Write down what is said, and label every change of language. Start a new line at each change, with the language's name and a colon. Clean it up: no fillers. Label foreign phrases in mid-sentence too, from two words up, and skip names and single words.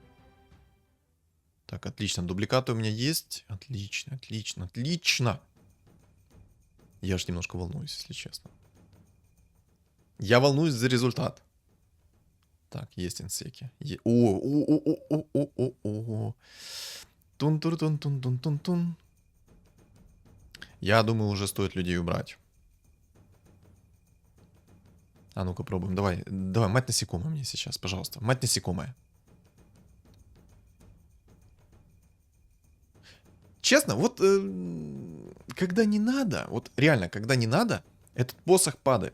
Russian: Так, отлично, дубликаты у меня есть. Отлично, отлично, отлично. Я аж немножко волнуюсь, если честно. Я волнуюсь за результат. Так, есть инсеки. О. Тун-тур-тун-тун-тун-тун-тун. Я думаю, уже стоит людей убрать. А ну-ка пробуем. Давай, мать насекомая мне сейчас, пожалуйста. Мать насекомая. Честно, вот когда не надо, вот реально, когда не надо, этот посох падает.